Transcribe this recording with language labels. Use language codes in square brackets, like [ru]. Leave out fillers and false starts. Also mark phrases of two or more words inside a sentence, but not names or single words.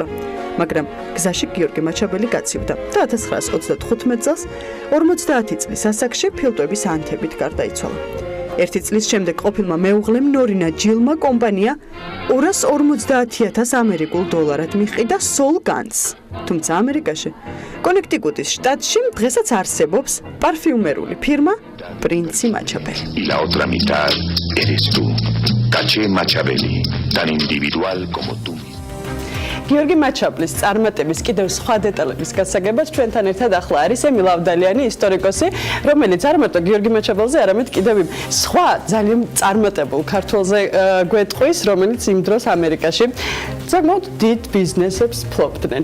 [ka] მაგრამ გზაში გიორგი მაჩაბელი გაცივდა და 1935 წელს 50 წლის ასაკში ფილტვების ანთებით გარდაიცვალა. 1 წლის შემდეგ ყოფილმა მეუღლემ ნორინა ჯილმა კომპანია 250,000 ამერიკულ დოლარად მიჰყიდა სოლ განს. თუმცა ამერიკაში, კონექტიკუტის შტატში დღესაც არსებობს პარფიუმერული ფირმა პრინცი მაჩაბელი. [es] Y la otra mitad eres tú, Caché Machabeli, tan individual como tú. [ka] გიორგი მაჩაბლის წარმატების კიდევ სხვა დეტალების გასაგებად ჩვენთან ერთად ახლა არის ემილ ავდალიანი, ისტორიკოსი, რომელიც არ მარტო გიორგი მაჩაბელზე, არამედ კიდევ სხვა ძალიან წარმატებულ ქართველზე გვეტყვის, რომელიც იმ დროს ამერიკაში საკმაოდ დიდ ბიზნესებს ფლობდნენ.